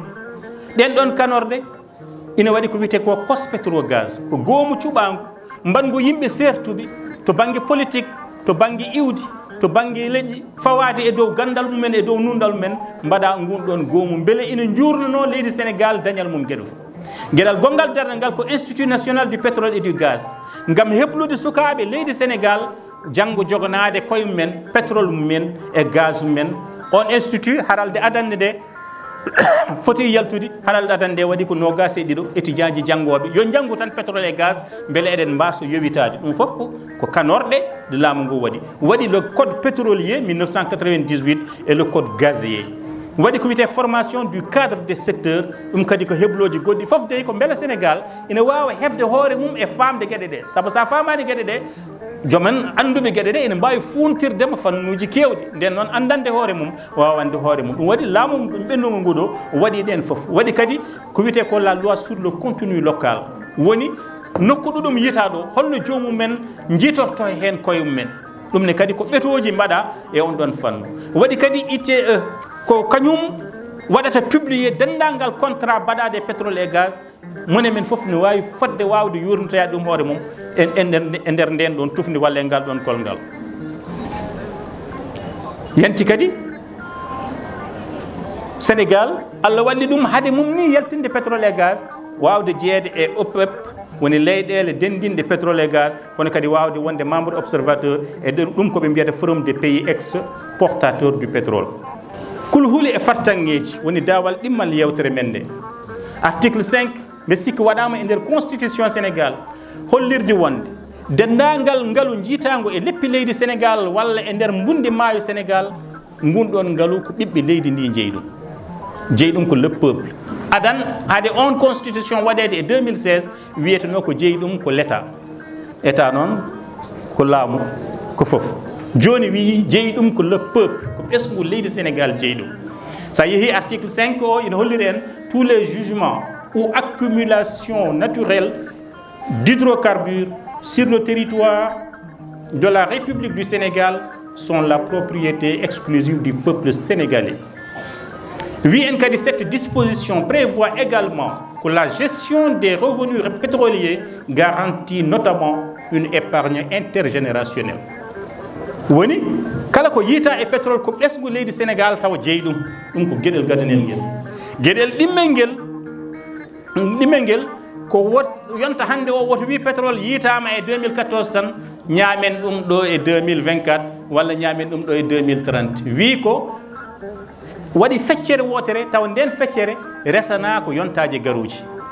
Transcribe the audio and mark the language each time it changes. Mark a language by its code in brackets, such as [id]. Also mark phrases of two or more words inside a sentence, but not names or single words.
[ff] ɗen ɗon kanorɗe ina waɗi ko wiyete ko Cospétrogaz ko goomu cuɓangu mbangu yimɓe sertuɓe to banggue politique, to banggue iwdi, to banggue leƴƴi fawade e dow gandal mumen e dow nundal mumen mbaɗa ngun ɗon goomu beele ina jurnono leydi Sénégal dañal mum gueɗe fof. Gueɗal gongal darde ngal ko Institut national du pétrole et du gaz ngam heblude sukaɓe leydi Sénégal janggo joganade koye mumen pétrole mumen e gaz mumen. On institut haralde adande nde foti yaltude halal ɗatan nde waɗi ko nogas e ɗiɗo étudiant ji janggoɓe yo janggu tan [fr] pétrole et gaz [ff] beele eɗen mbaso yowitade ɗum foof ko kanorɗe de laamu ngu waɗi [fr] le code pétrolier 1998 et le code gazier [ff] waɗi ko wiyete [fr] formation du cadre des secteurs [ff] ɗum kadi ko hebloji goɗɗi foof de ko beele Sénégal ina wawa hebde hoore mum e famde gueɗe ɗe saabu sa famani gueɗe ɗe jomen anduɓe gueɗe ɗe ene mbawi funtirdema fannuji kewɗi nden noon andande hoore mum wawande hoore mum ɗum waɗi laamu ɓennugo ngu ɗo waɗi ɗen foof waɗi kadi ko wiyete ko [fr] la loi sur le contenu local [ff] woni nokku ɗuɗum yita ɗo holno jomumen jiitorto hen koye mumen ɗum ne kadi ko ɓetoji mbaɗa e on ɗon fannu waɗi kadi ITE ko kañum waɗata publier dendagal contrat baɗade [fr] pétrole et gaz [ff] mone men foof ne wawi fodde wawde yurnitoyade ɗum hoore mum e nder nden ɗon tufni walla e ngal ɗon kolngal yanti kadi Sénégal Allah walli ɗum haade mum ni yaltinde [fr] pétrole et gaz [ff] wawde jeeyede e OPEP woni leyɗele dendinde pétrole et gaz kono kadi wawde wonde [fr] membre observateur [ff] e ɗum koɓe mbiyata [fr] forum des pays exportateurs du [ff] pétrole kul huuli e fartanŋeji woni dawal ɗimmal yewtere men nde article 5 mbe sikki waɗama e nder constitution Sénégal hollirde wonde dendagal ngalu jiitago e leppi leydi Sénégal walla e nder mbundi maayo Sénégal ngunɗon ngalu ko ɓiɓɓe leydi ndi jeeyi ɗum ko [fr] le peuple [ff] adan haade on constitution waɗede e 2016 wiyeteno ko jeeyi ɗum ko [fr] l'état état [ff] noon ko laamu ko foof joni wi jeeyi ɗum ko [fr] le peuple [ff] ko ɓesgu leydi Sénégal jeeyi ɗum sa yeehi article 5 o ina holliri en [fr] tous les jugements ou accumulation naturelle d'hydrocarbures sur le territoire de la République du Sénégal sont la propriété exclusive du peuple sénégalais. Oui, cette disposition prévoit également que la gestion des revenus pétroliers garantit notamment une épargne intergénérationnelle. [ff] Woni kala ko yita e pétrole ko ɓesgu leydi Sénégal taw jeeyi ɗum ko gueɗel gadanel ngel gueɗel ɗimmel ngel ko yonta hande o woto wi pétrole yitama e 2014 tan ñaamen ɗum ɗo e 2024 walla ñaamen ɗum ɗo e 2030 wi ko waɗi feccere wotere taw nden feccere resana ko yontaji garuji